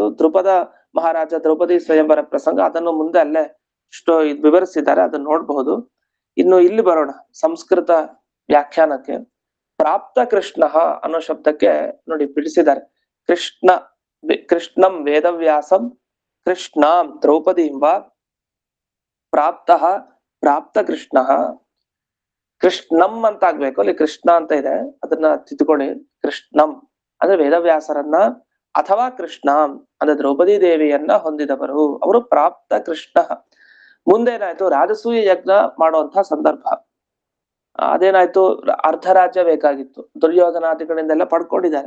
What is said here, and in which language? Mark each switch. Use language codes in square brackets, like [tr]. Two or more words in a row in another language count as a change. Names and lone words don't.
[kn] ದ್ರುಪದ ಮಹಾರಾಜ ದ್ರೌಪದಿ ಸ್ವಯಂವರ ಪ್ರಸಂಗ ಅದನ್ನು ಮುಂದೆ ಅಲ್ಲೇ ವಿವರಿಸಿದ್ದಾರೆ, ಅದನ್ನ ನೋಡ್ಬಹುದು. ಇನ್ನು ಇಲ್ಲಿ ಬರೋಣ ಸಂಸ್ಕೃತ ವ್ಯಾಖ್ಯಾನಕ್ಕೆ. ಪ್ರಾಪ್ತ ಕೃಷ್ಣ ಅನ್ನೋ ಶಬ್ದಕ್ಕೆ ನೋಡಿ ಬಿಡಿಸಿದ್ದಾರೆ. [sa] ಕೃಷ್ಣಂ ವೇದವ್ಯಾಸಂ ಕೃಷ್ಣಾಂ ದ್ರೌಪದೀಂ ವಾ ಪ್ರಾಪ್ತ ಪ್ರಾಪ್ತ ಕೃಷ್ಣ. [kn] ಕೃಷ್ಣಂ ಅಂತ ಆಗ್ಬೇಕು, ಅಲ್ಲಿ ಕೃಷ್ಣ ಅಂತ ಇದೆ, ಅದನ್ನ ತಿದ್ದುಕೊಳ್ಳಿ. ಕೃಷ್ಣಂ ಅಂದ್ರೆ ವೇದವ್ಯಾಸರನ್ನ ಅಥವಾ ಕೃಷ್ಣ ಅಂದ್ರೆ ದ್ರೌಪದಿ ದೇವಿಯನ್ನ ಹೊಂದಿದವರು, ಅವರು ಪ್ರಾಪ್ತ ಕೃಷ್ಣ. ಮುಂದೇನಾಯ್ತು, ರಾಜಸೂಯ ಯಜ್ಞ ಮಾಡುವಂತಹ ಸಂದರ್ಭ. ಅದೇನಾಯ್ತು, ಅರ್ಧ ರಾಜ್ಯ ಬೇಕಾಗಿತ್ತು, ದುರ್ಯೋಧನಾದಿಗಳಿಂದೆಲ್ಲ ಪಡ್ಕೊಂಡಿದ್ದಾರೆ.